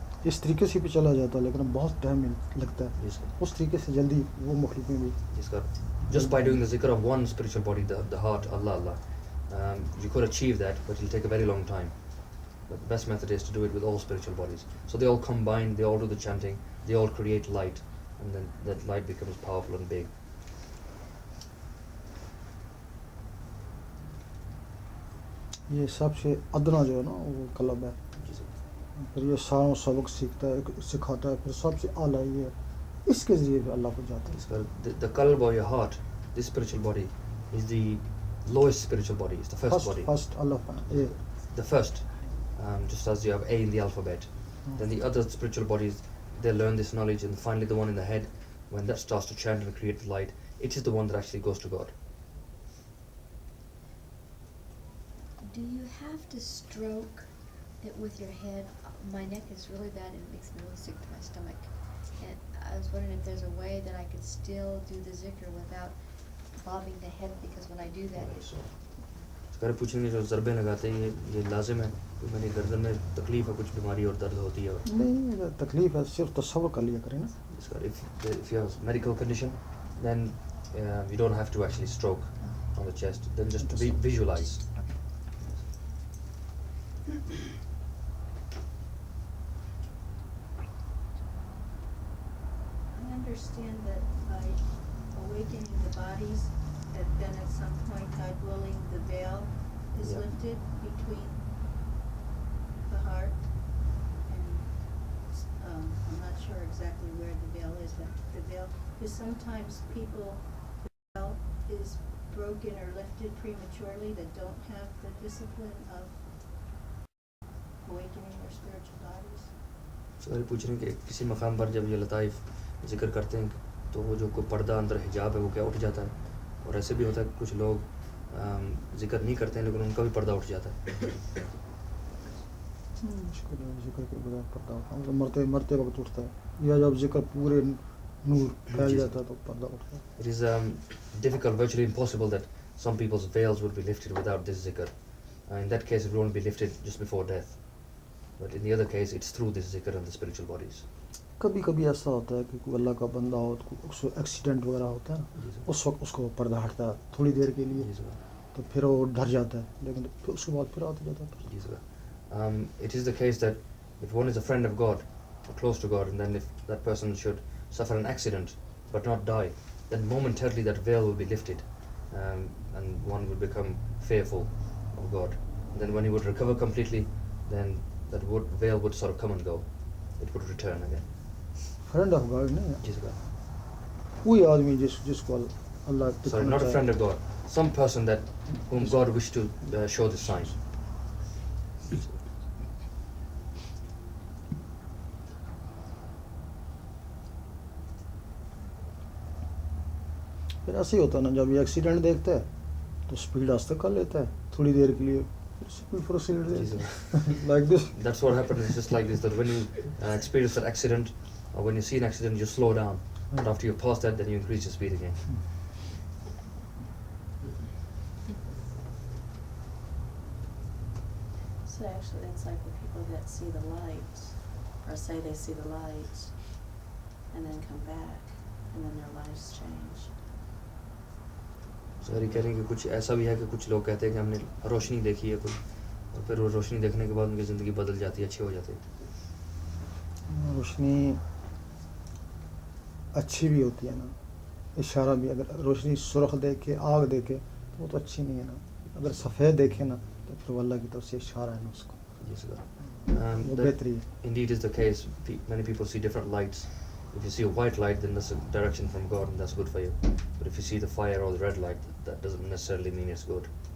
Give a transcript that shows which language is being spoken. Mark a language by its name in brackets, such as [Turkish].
[Hindi] इस तरीके से भी चला जाता है लेकिन बहुत टाइम लगता है. जिसका उस तरीके से जल्दी वो मखलूक़ें भी. जिसका [English] just by doing the zikr of one spiritual body, the heart, Allah Allah, you could achieve that, but it'll take a very long time. But the best method is to do it with all spiritual bodies. So they all combine, they all do the chanting, they all create light, and then that light becomes powerful and big. [Hindi] ये सबसे अदना जो है ना वो club है. फिर ये सारों सबक सीखता है, सिखाता है, फिर सबसे आला ये है. इसके ज़रिए भी अल्लाह को जाता है. [English] The qalb or your heart, this spiritual body, is the lowest spiritual body, it's the first body. [Hindi] First अल्लाह का ये. [English] The first, just as you have A in the alphabet. Then the other spiritual bodies, they learn this knowledge, and finally the one in the head, when that starts to chant and create the light, it is the one that actually goes to God. Do you have to stroke it with your head? My neck is really bad and it makes me really sick to my stomach. And I was wondering if there's a way that I could still do the zikr without bobbing the head, because when I do that, [Hindi] So, अगर पूछेंगे जो ज़रबे लगाते हैं ये लाजिम है कि मैंने गर्दन में तकलीफ है, कुछ बीमारी और दर्द होती है और नहीं तकलीफ है, सिर्फ तसव्वुर कर लिया करें ना. इसका [English] if you have medical condition, then you don't have to actually stroke on the chest, then just to visualize. I understand that by awakening the bodies, that then at some point, God willing, the veil is Yeah. lifted between the heart and, I'm not sure exactly where the veil is, but the veil, because sometimes people, the veil is broken or lifted prematurely that don't have the discipline of awakening their spiritual bodies. [Hindi] सवाल पूछ रहे हैं कि किसी मकाम पर जब ये लताइफ जिक्र करते हैं तो वो जो कोई पर्दा अंदर हिजाब है वो क्या उठ जाता है, और ऐसे भी होता है कि कुछ लोग जिक्र नहीं करते हैं लेकिन उनका भी पर्दा उठ जाता है. मुश्किल है जिक्र के बगैर पर्दा उठा. मतलब मरते वक्त उठता है, या जब जिक्र पूरे नूर फैल जाता है तो पर्दा उठता है. [English] It is difficult, virtually impossible that some people's veils would be lifted without this zikr. In that case, it will only be lifted just before death. But in the other case, it's through this zikr and the spiritual bodies. [Hindi] कभी कभी ऐसा होता है कि कोई अल्लाह का बंदा हो तो उसको एक्सीडेंट वगैरह होता है ना, जी सर। उस वक्त उसको पर्दा हटता है थोड़ी देर के लिए, जी सर। तो फिर वो डर जाता है, लेकिन फिर उसके बाद फिर आता जाता है. जी sir. [English] It is the case that if one is a friend of God or close to God, and then if that person should suffer an accident but not die, then momentarily that veil will be lifted, and one will become fearful of God. And then when he would recover completely, then that veil would sort of come and go. It would return again. [Hindi] Friend of God नहीं है, जी sir. कोई आदमी जिसको अल्लाह [English] Sorry, [Hindi] दिखाना [English] not a [Hindi] चाहे. [English] friend of God. Some person that whom God wished to show this sign. [Hindi] फिर ऐसे ही होता है ना, जब ये एक्सीडेंट देखता है तो स्पीड आस्ते कर लेता है थोड़ी देर के लिए, speed proceed [English] Jesus. Like this. That's what happens. It's just like this. That when you experience that accident, or when you see an accident, you slow down. But after you pass that, then you increase your speed again. So actually, it's like when people that see the light, or say they see the light, and then come back, and then their lives change. [Hindi] Sir ये कह रहे हैं कि कुछ ऐसा भी है कि कुछ लोग कहते हैं कि हमने रोशनी देखी है कुछ, और फिर वो रोशनी देखने के बाद उनकी ज़िंदगी बदल जाती है, अच्छी हो जाती है. रोशनी अच्छी भी होती है ना, इशारा भी. अगर रोशनी सुर्ख देखे, आग देखे, तो वो तो अच्छी नहीं है ना. अगर सफ़ेद देखे ना, तो फिर वो अल्लाह की तरफ से इशारा है ना उसको, [English] Yes, sir. [Hindi] वो [English] That [Hindi] बेहतरी है. [English] indeed is the case. Many people see different lights. If you see a white light, then that's a direction from God, and that's good for you. But if you see the fire or the red light, that doesn't necessarily mean it's good.